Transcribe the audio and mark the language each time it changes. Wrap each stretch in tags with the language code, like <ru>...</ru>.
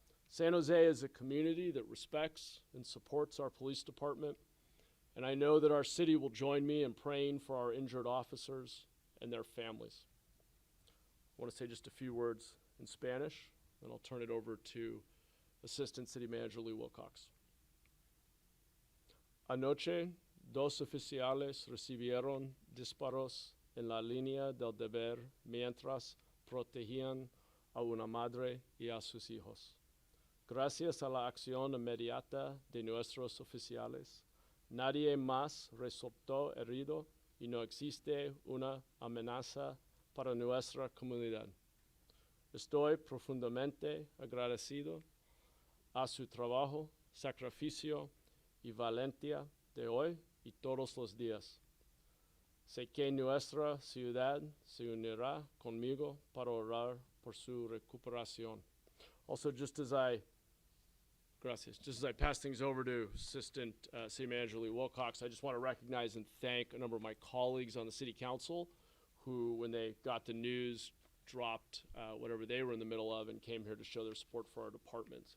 <en>San Jose is a community that respects and supports our police department, and I know that our city will join me in praying for our injured officers and their families. I want to say just a few words in Spanish, and I'll turn it over to Assistant City Manager Lee Wilcox.</en> <es>Anoche, 2 oficiales recibieron disparos en la línea del deber mientras protegían a una madre y a sus hijos. Gracias a la acción inmediata de nuestros oficiales, nadie más resultó herido y no existe una amenaza para nuestra comunidad. Estoy profundamente agradecido a su trabajo, sacrificio y valentía de hoy y todos los días. Sé que nuestra ciudad se unirá conmigo para orar por su recuperación.</es> <en>Also, just as I pass things over to Assistant City Manager Lee Wilcox, I just want to recognize and thank a number of my colleagues on the City Council who, when they got the news, dropped whatever they were in the middle of and came here to show their support for our departments.</en>